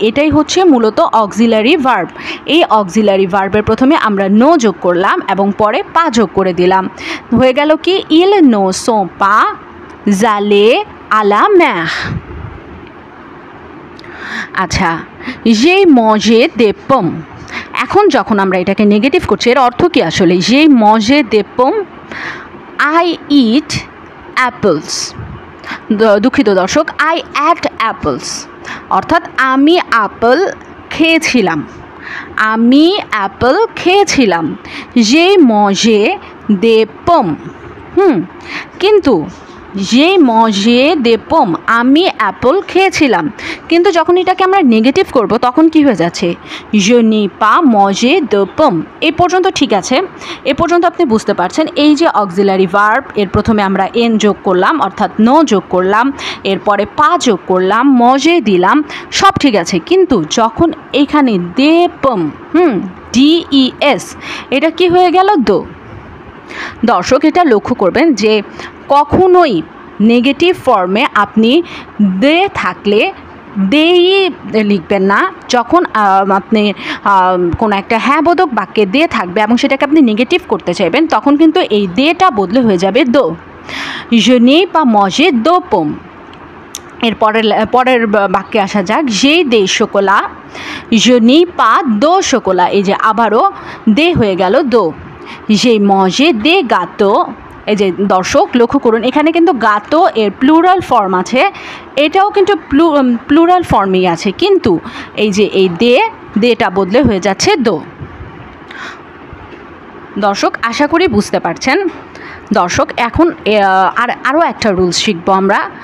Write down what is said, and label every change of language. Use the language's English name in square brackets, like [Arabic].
[Bangla] এটাই হচ্ছে মূলত অক্সিলারি ভার্ব। এই অক্সিলারি ভার্বের প্রথমে আমরা নো যোগ করলাম এবং পরে পা যোগ করে দিলাম, হয়ে গেল কি? [French] il ne sont pas allés à la mer। আচ্ছা, j'ai mangé des pommes। [Bangla] এখন যখন আমরা এটাকে নেগেটিভ করছি, এর অর্থ কি আসলে? [French] j'ai mangé des pommes, [English] I eat apples। [Bangla] দুঃখিত দর্শক, [English] I ate apples [Bangla] অর্থাৎ আমি আপেল খেয়েছিলাম। আমি অ্যাপেল খেয়েছিলাম। [French] j'ai mangé des pommes। কিন্তু [Bangla] যে মজে দে পম, আমি অ্যাপল খেয়েছিলাম। কিন্তু যখন এটাকে আমরা নেগেটিভ করব তখন কি হয়ে যাচ্ছে, [French] je n'ai pas mangé de pomme। [Bangla] এই পর্যন্ত ঠিক আছে, এ পর্যন্ত আপনি বুঝতে পারছেন। এই যে অক্সিলারি ভার্ব, এর প্রথমে আমরা এন যোগ করলাম অর্থাৎ নো যোগ করলাম, এরপরে পা যোগ করলাম, মজে দিলাম, সব ঠিক আছে। কিন্তু যখন এইখানে দে পম, DES, এটা কি হয়ে গেল, দো। দর্শক এটা লক্ষ্য করবেন যে কখনোই নেগেটিভ ফর্মে আপনি দে থাকলে দেই লিখবেন না। যখন আপনি কোনো একটা হ্যাঁ বোধক বাক্যে দে থাকবে এবং সেটাকে আপনি নেগেটিভ করতে চাইবেন, তখন কিন্তু এই দেটা বদলে হয়ে যাবে দো। [French] je n'ai pas mangé de pomme। [Bangla] এর পরের বাক্যে আসা যাক, [French] j'ai des chocolats, je n'ai pas de chocolat। [Bangla] এই যে আবারও দে হয়ে গেল দো। [French] j'ai mangé des gâteaux। [Bangla] এই যে দর্শক লক্ষ্য করুন, এখানে কিন্তু গাতো এর প্লুরাল ফর্ম আছে, এটাও কিন্তু প্লুরাল ফর্মই আছে, কিন্তু এই যে এই দেটা বদলে হয়ে যাচ্ছে দো। দর্শক আশা করি বুঝতে পারছেন। দর্শক এখন আরও একটা রুলস শিখবো আমরা।